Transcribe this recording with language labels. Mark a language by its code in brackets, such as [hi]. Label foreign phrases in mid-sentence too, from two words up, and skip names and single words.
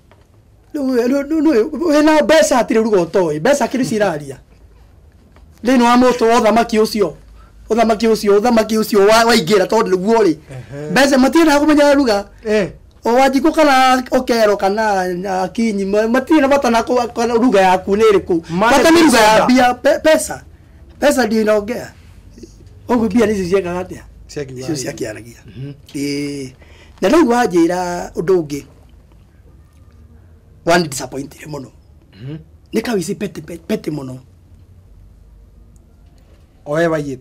[ki] wĩna mbeca hatirĩ ruga ũtoĩ mbeca kĩrĩ ciraria thĩinĩ wa mũtũ wa ũthamaki ũcio waingĩra tondũ nĩguo rĩ mbeca matiendaga kũmenya ruga owajiko kana okero kana kinyi matirĩ na bata na ruga yaku nĩ ĩrĩkũ bata nĩ ruga ya bia [sw] pesa ndio inaongea [ki] ũguo bia nĩ ciekaga atĩa icio ciakĩaragia na rĩu wanjĩra ũndũ ũngĩ [en] one disappointed [ki] mũno nĩ kawici pete mũno oe waiyĩte